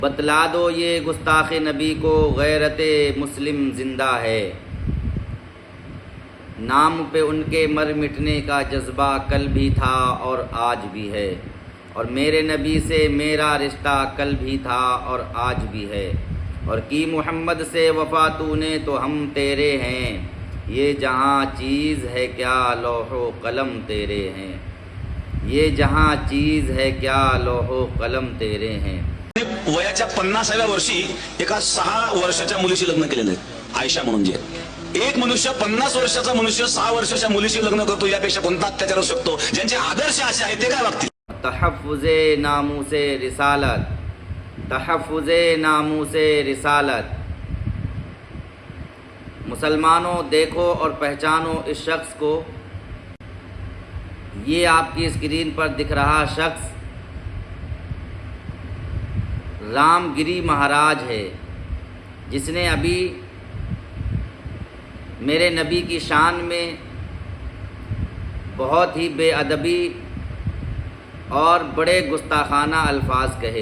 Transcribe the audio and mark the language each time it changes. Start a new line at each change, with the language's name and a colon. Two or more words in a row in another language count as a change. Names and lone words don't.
Urdu: بتلا دو یہ گستاخ نبی کو غیرت مسلم زندہ ہے، نام پہ ان کے مر مٹنے کا جذبہ کل بھی تھا اور آج بھی ہے، اور میرے نبی سے میرا رشتہ کل بھی تھا اور آج بھی ہے، اور کی محمد سے وفا تو نے تو ہم تیرے ہیں، یہ جہاں چیز ہے کیا لوح و قلم تیرے ہیں، یہ جہاں چیز ہے کیا لوح و قلم تیرے ہیں۔
Marathi: वयाच्या 50व्या वर्षी एका 6 वर्षाच्या मुलीशी लग्न केलेलं आहे, आयशा म्हणून जे एक मनुष्य 50 वर्षाचा मनुष्य 6 वर्षाच्या मुलीशी लग्न करतो, यापेक्षा कोणता अत्याचार असू शकतो? ज्यांचे आदर्श असे आहेत ते काय वागतील?
Urdu: تحفظ ناموس رسالت، تحفظ ناموس رسالت۔ مسلمانوں دیکھو اور پہچانو اس شخص کو، یہ آپ کی اسکرین پر دکھ رہا شخص رام گری مہاراج ہے، جس نے ابھی میرے نبی کی شان میں بہت ہی بے ادبی اور بڑے گستاخانہ الفاظ کہے۔